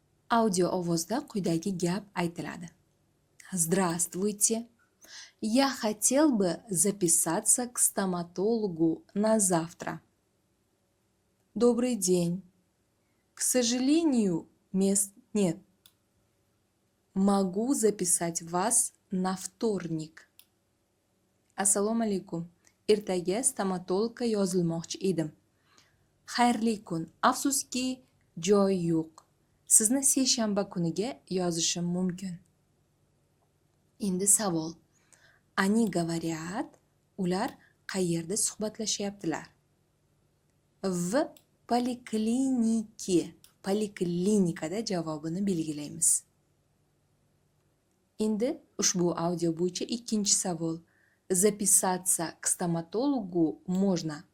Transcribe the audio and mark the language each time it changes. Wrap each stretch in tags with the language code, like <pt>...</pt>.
<uz>Audio ovozda quyidagi gap aytiladi.</uz> <ru>Здравствуйте. Я хотел бы записаться к стоматологу на завтра. Добрый день. К сожалению, мест нет. Могу записать вас на вторник.</ru> <uz>Assalomu alaykum. Ertaga stomatologga yozilmoqchi edim. Xayrli kun. Afsuski, joy yo'q. Sizni seshanba kuniga yozishim mumkin. Endi savol.</uz> <ru>Они говорят,</ru> <uz>ular qayerda suhbatlashyaptilar?</uz> <ru>В polikliniке.</ru> <uz>Poliklinikada javobini belgilaymiz. Endi ushbu audio bo'yicha ikkinchi savol.</uz> <ru>Записаться к стоматологу можно.</ru>